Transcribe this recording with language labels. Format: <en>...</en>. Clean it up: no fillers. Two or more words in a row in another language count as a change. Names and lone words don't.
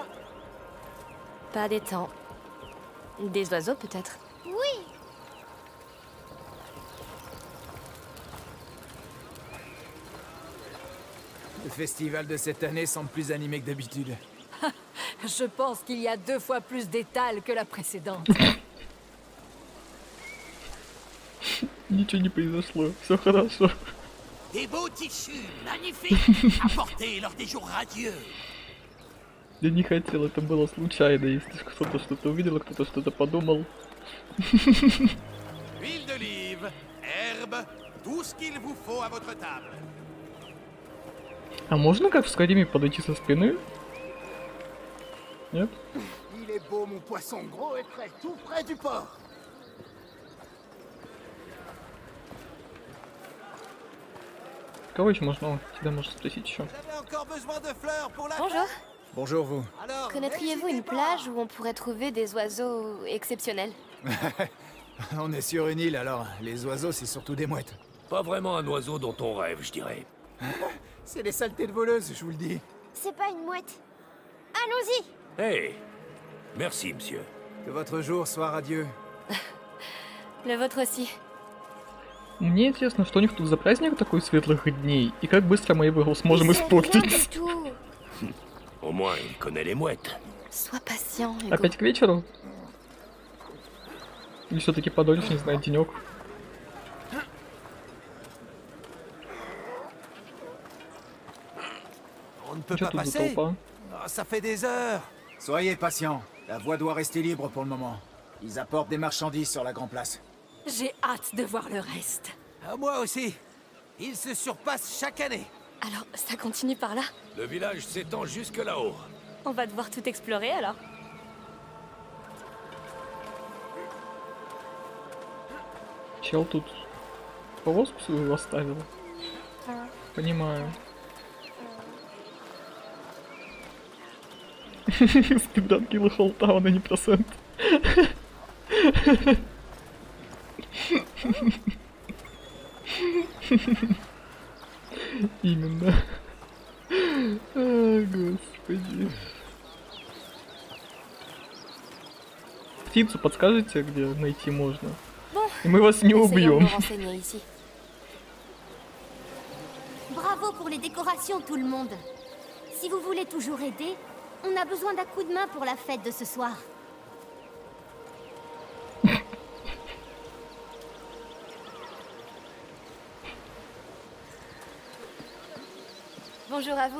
<fr>Pas d'étang. Des oiseaux, peut-être. Oui. Le festival de cette année semble plus animé que d'habitude. Je pense qu'il y a 2 fois plus d'étals que la précédente.</fr> <ru>Ничего не произошло, все хорошо.</ru> <fr>Des beaux tissus magnifiques apportés lors des jours radieux.</fr> <ru>Я не хотел, это было случайно, если кто-то что-то увидел, кто-то что-то подумал.</ru> <fr>Huile d'olive, herbe, tout ce qu'il vous faut à votre table.</fr> <ru>А можно как в Скайриме подойти со спины? Нет?</ru> <fr>Il est beau, mon poisson, gros et frais, tout près du port.</fr> <ru>Кого еще можно? О, тебя можно спросить еще.</ru> <fr>Vous avez encore besoin de fleurs pour la Bonjour. Bonjour vous. Alors, Connaîtriez-vous une n'hésitez pas. plage où on pourrait trouver des oiseaux exceptionnels? On est sur une île alors, les oiseaux c'est surtout des mouettes. Pas vraiment un oiseau dont on rêve, je dirais. C'est les saletés de voleuses, je vous le dis. C'est pas une mouette. Allons-y. Hey, merci, monsieur. Que votre jour soit radieux. Le vôtre aussi.</fr> <ru>Мне интересно, что у них тут за праздник такой светлых дней, и как быстро мы его сможем</ru> <fr>C'est rien</fr> <ru>испортить.</ru> <fr>du tout. Au moins, il connaît les mouettes. Sois patient, Hugo.</fr> <ru>Опять к вечеру? Или все-таки подольше, не знаю, денек?</ru> <fr>On ne peut</fr> <ru>Чё</ru> <fr>pas</fr> <ru>тут за</ru> <fr>passer.</fr> <ru>толпа?</ru> <fr>Ah, ça fait des heures. Soyez patients. La voie doit rester libre pour le moment. Ils apportent des marchandises sur la Grand Place. J'ai hâte de voir le reste. À moi aussi. Ils se surpassent chaque année. Alors, ça continue par là? Le village s'étend jusque là-haut. On va devoir tout explorer alors.</fr> <ru>Чел тут повозку свою оставил. Понимаю. Спидран Килла Холтауна не процент. Именно. А, господи. Птицу подскажете, где найти можно? И мы вас не</ru> <fr>Essayons de</fr> <ru>убьем.</ru> <fr>nous renseigner ici. Bravo pour les décorations, tout le monde. Si vous voulez toujours aider, on a besoin d'un coup de main pour la fête de ce soir. Bonjour à vous.</fr>